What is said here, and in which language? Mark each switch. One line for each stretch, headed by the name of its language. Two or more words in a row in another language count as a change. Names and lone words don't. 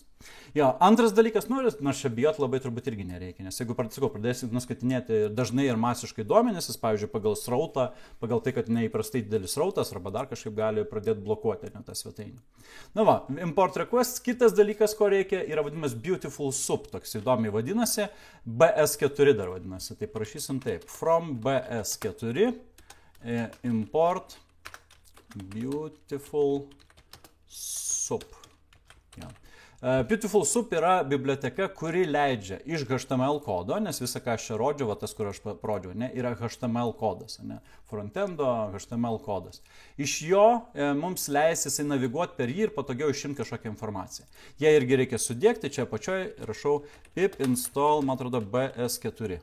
Lithuanian: Antras dalykas, nors čia bijot labai turbūt irgi nereikia, nes jeigu pradėsit nuskaitinėti dažnai ir masiškai duomenis, pavyzdžiui, pagal srautą, pagal tai, kad neįprastai didelis srautas arba dar kažkaip gali pradėti blokuoti tą svetainę. Na
English: import request,
Lithuanian: kitas dalykas, ko reikia, yra vadinamas
English: beautiful soup,
Lithuanian: toks įdomiai vadinasi, BS4 dar vadinasi, tai parašysim taip,
English: from BS4 import beautiful soup.
Lithuanian: Beautiful Soup yra biblioteka, kuri leidžia iš HTML kodo, nes visą, ką aš čia rodžiau, tas, kur aš parodžiau, yra HTML kodas, frontendo HTML kodas. Iš jo mums leis jisai naviguoti per jį ir patogiau išimti kažkokią informaciją. Jie irgi reikia sudėkti, čia apačioje rašau
English: pip install,
Lithuanian: man atrodo, BS4.